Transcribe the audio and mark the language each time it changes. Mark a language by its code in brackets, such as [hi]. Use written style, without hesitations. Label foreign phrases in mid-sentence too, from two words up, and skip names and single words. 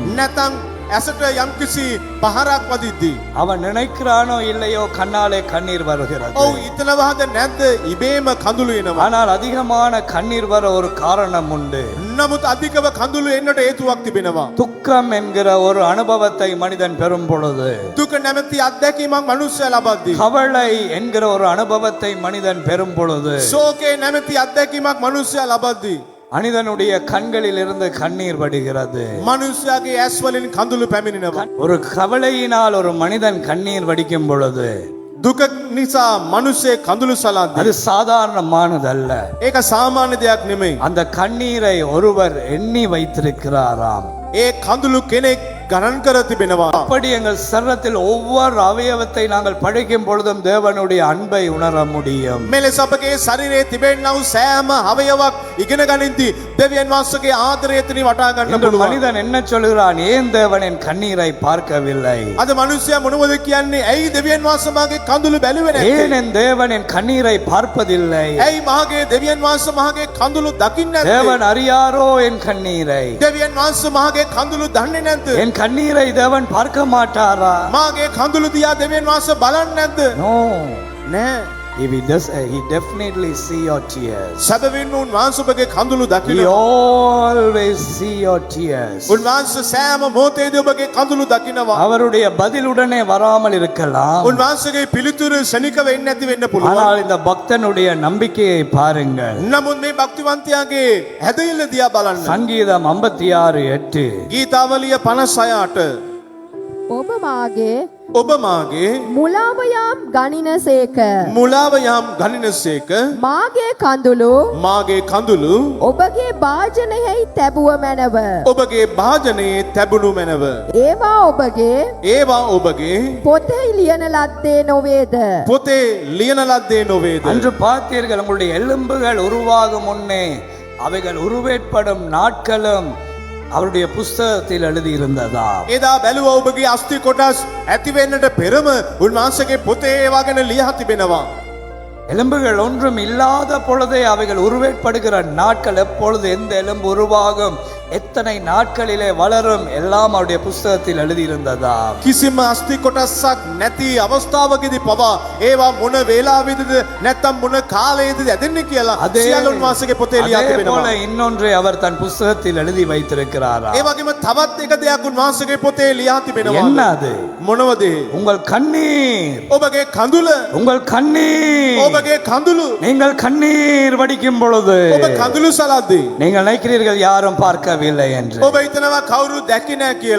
[si] නැත්නම් ඇසට යම් කිසි පහරක් වදිද්දී, [ta] அவன் நினைக்கிறானோ இல்லையோ கண்ணாலே கண்ணீர் வருகிறது. [si] ඔහු ඉතනවාද නැද්ද ඉබේම කඳුළු එනවා. [ta] ஆனால் அதிகமான கண்ணீர் வர ஒரு காரணம் உண்டு. [si] නමුත් අධිකව කඳුළු එන්නට හේතුවක් තිබෙනවා. [ta] துக்கம் என்கிற ஒரு அனுபவத்தை மனிதன் பெறும் பொழுது, [si] දුක නැමැති අත්දැකීමක් මනුෂ්‍යයා ලබද්දී, [ta] கவலை என்கிற ஒரு அனுபவத்தை மனிதன் பெறும் பொழுது, [si] ශෝකේ නැමැති අත්දැකීමක් මනුෂ්‍යයා ලබද්දී, [ta] மனிதனுடைய கண்களில் இருந்து கண்ணீர் வடிகிறது. [si] මනුෂ්‍යයාගේ ඇස් වලින් කඳුළු පැමිණෙනවා. [ta] ஒரு கவலையினால் ஒரு மனிதன் கண்ணீர் வடிக்கும் பொழுது, [si] දුක නිසා මනුෂ්‍යයෙක් කඳුළු සලද්දී, [ta] அது சாதாரணமானதல்ல. [si] ඒක සාමාන්‍ය දෙයක් නෙමෙයි. [ta] அந்த கண்ணீரை ஒருவர் எண்ணி வைத்திருக்கிறாராம். [si] ඒ කඳුළු කෙනෙක් ගණන් කර තිබෙනවා. [ta] அப்படி எங்கள் சரீரத்தில் ஒவ்வொரு அவயவத்தை நாங்கள் படிக்கும் பொழுதும் தேவனுடைய அன்பை உணர முடியும். [si] මෙලෙස අපගේ ශරීරයේ තිබෙනා වූ සෑම අවයවක් ඉගෙන ගනිද්දී දෙවියන් වහන්සේගේ ආදරය එතනින් වටා ගන්න [ta] இன்று [si] පුළුවන්. [ta] மனிதன் என்ன சொல்கிறான்? ஏன் தேவன் என் கண்ணீரை பார்க்கவில்லை? [si] අද මනුෂ්‍යයා මොනවද කියන්නේ? ඇයි දෙවියන් වහන්සේ මාගේ කඳුළු බැලුවේ නැත්තේ? [ta] ஏன் என் தேவன் என் கண்ணீரை பார்ப்பதில்லை? [si] ඇයි මාගේ දෙවියන් වහන්සේ මාගේ කඳුළු දකින්නේ නැත්තේ? [ta] தேவன் அறியாரோ என் கண்ணீரை? [si] දෙවියන් වහන්සේ මාගේ කඳුළු දන්නේ නැද්ද? [ta] என் கண்ணீரை தேவன் பார்க்க மாட்டாரா? [si] මාගේ කඳුළු දිහා දෙවියන් වහන්සේ බලන්නේ නැද්ද? [ta] நோ. [si] නෑ. [en] if he does, he definitely see your tears. [si] සැබවින්ම උන්වහන්සේ ඔබගේ කඳුළු [en] He [si] දකිනවා. [en] always see your tears. [si] උන්වහන්සේ සෑම මොහොතේදී ඔබගේ කඳුළු දකිනවා. [ta] அவருடைய பதிலுடனே வராமல் இருக்கலாம். [si] උන්වහන්සේගේ පිළිතුරු ශනිකව එන්නේ නැති වෙන්න පුළුවන්. [ta] ஆனால் இந்த பக்தனுடைய நம்பிக்கையை பாருங்கள். [si] නමුත් මේ භක්තිවන්තයාගේ හැදෙල්ල දිහා බලන්න. [ta] சங்கீதம் 56:8. [si] ගීතාවලිය 56:8 ඔබ මාගේ ඔබ මාගේ මුලාව යම් ගනිනසේක මුලාව යම් ගනිනසේක මාගේ කඳුළු මාගේ කඳුළු ඔබගේ භාජනයෙහි තැබුව මැනව ඔබගේ භාජනයේ තැබුණු මැනව ඒවා ඔබගේ පොතෙහි ලියන ලද්දේ නොවේද පොතේ ලියන ලද්දේ නොවේද [ta] அன்று பார்த்தீர்கள் உங்களுடைய எலும்புகள் உருவாகும் முன்னே அவைகள் உருவேற்படும் நாட்களும் அவருடைய புஸ்தகத்தில் எழுதி இருந்ததா? [si] එදා බැලුවා ඔබගේ අස්ථි කොටස් ඇති වෙන්නට පෙරම උන්වහන්සේගේ පොතේ ඒවා ගැන ලියලා තිබෙනවා. [ta] எலும்புகள் ஒன்றும் இல்லாத பொழுதே அவைகள் உருவேற்படுகிற நாட்கள் எப்பொழுது எந்த எலும்பு உருவாகும் எத்தனை நாட்களிலே வளரும் எல்லாம் அவருடைய புஸ்தகத்தில் எழுதியிருந்ததா? [si] කිසිම අස්ථි කොටසක් නැති අවස්ථාවකදී පවා ඒවා මොන වේලාවෙදිද නැත්නම් මොන කාලයේද ඇදෙන්නේ කියලා සියල්ල උන්වහන්සේගේ පොතේ ලියා [ta] அதே [si] තිබෙනවා. [ta] போல இன்னொன்றை அவர் தன் புஸ்தகத்தில் எழுதி வைத்திருக்கிறாரா? [si] ඒ වගේම තවත් එක දෙයක් උන්වහන්සේගේ පොතේ ලියා තිබෙනවා. [ta] என்ன அது? [si] මොනවද? [ta] உங்கள் கண்ணீர். [si] ඔබගේ කඳුල [ta] உங்கள் கண்ணீர். [si] ඔබගේ කඳුළු [ta] நீங்கள் கண்ணீர் வடிக்கும் பொழுது [si] ඔබ කඳුළු සලද්දී [ta] நீங்கள் நினைக்கிறீர்கள் யாரும் பார்க்கவில்லை என்று. [si] ඔබ හිතනවා කවුරු දැක්කේ නැහැ කියලා.